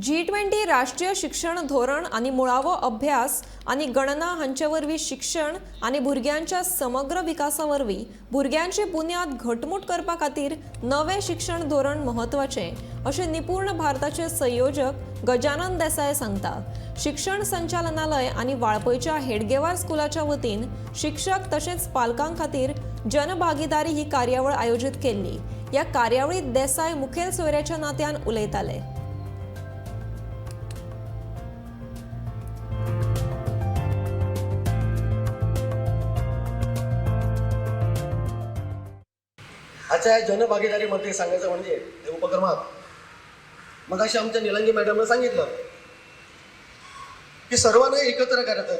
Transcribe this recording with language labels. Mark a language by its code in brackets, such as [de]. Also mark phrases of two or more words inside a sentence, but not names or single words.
[kok] G20 राष्ट्रीय शिक्षण धोरण आणि मुळावो अभ्यास आणि गणना हांचेवरवी शिक्षण आणि भुरग्यांच्या समग्र विकासावरवी भुरग्यांची बुन्याद घटमूट करपा खातीर नवे शिक्षण धोरण महत्वाचे असे निपुण भारताचे संयोजक गजानन देसाई सांगता। शिक्षण संचालनालय आणि वाळपयच्या हेडगेवार स्कूलाच्या वतीन शिक्षक तसेच पालकां खातीर जनभागीदारी ही कार्यावळ आयोजित केल्ली। या कार्यावळीत देसाई मुखेल सोयऱ्याच्या नात्यान उलयताले। [mr] आजच्या जनभागीदारीमध्ये सांगायचं म्हणजे या उपक्रमात मग अशी आमच्या निलंगी मॅडमनं सांगितलं की सर्वांना एकत्र करायचं।